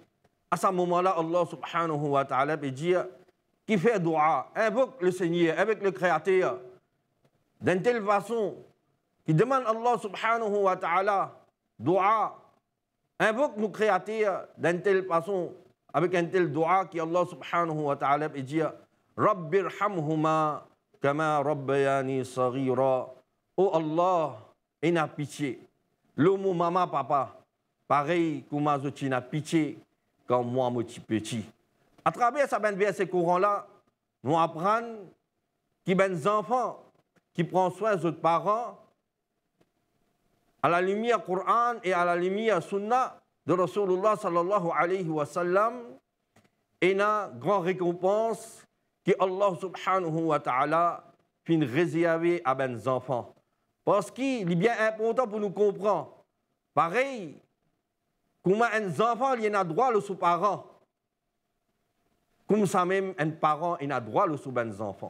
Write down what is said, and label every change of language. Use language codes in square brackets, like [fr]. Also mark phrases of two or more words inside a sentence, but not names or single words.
[fr] À ce moment-là, Allah [ar] سبحانه وتعالى [fr] peut dire qui fait dua, invoque le Seigneur, avec le Créateur, d'une telle façon, qui demande à Allah [ar] سبحانه وتعالى [fr] dua, invoque le Créateur d'une telle façon, avec un tel dua qui Allah [ar] سبحانه وتعالى [fr] peut dire [ar] رب ارحمهما كما ربياني صغيرا. [fr] Oh Allah, il a pitié. L'homme, maman, papa, pareil comme moi, je n'ai pitié quand moi, je suis petit. À travers ces courants-là, nous apprenons qu'il y a des enfants qui prennent soin de leurs parents à la lumière Coran et à la lumière Sunna de Rasulullah [ar] صلى الله عليه وسلم, [fr] et une grande récompense que Allah [ar] سبحانه وتعالى [fr] finit réserver à des enfants. Parce qu'il est bien important pour nous comprendre. Pareil, comme un enfant il a droit à ses parents, comme ça même un parent il a droit à ses enfants.